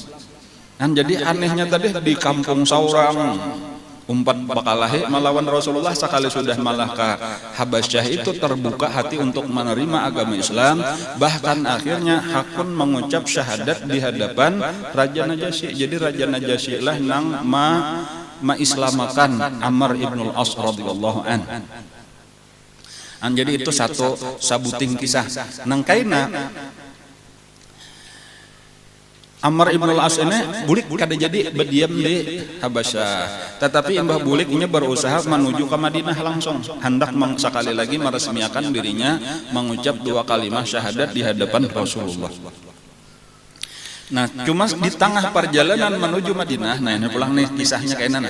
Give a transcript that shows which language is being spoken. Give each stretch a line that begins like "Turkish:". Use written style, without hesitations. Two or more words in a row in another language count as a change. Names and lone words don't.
Banjar: Dan jadi anehnya tadi di kampung Saurang, umpat bakalahi melawan Rasulullah, sekali sudah malah ke Habasyah itu terbuka hati untuk menerima agama Islam, bahkan akhirnya hakun mengucap syahadat di hadapan Raja Najasyi. Jadi Raja Najasyi lah nang islamakan Amr ibnul As
Arabic: رضي الله عن.
Banjar: Jadi itu satu sabuting kisah nang kaina Amr ibn al-As ini bulik kada jadi berdiam di Habasyah, tetapi Mbah Bulik ini berusaha menuju ke Madinah langsung, hendak sekali lagi meresmikan dirinya mengucap 2 kalimat syahadat di hadapan Rasulullah. Nah, cuma di tengah perjalanan menuju Madinah, nah ini pulang nih kisahnya kayak mana.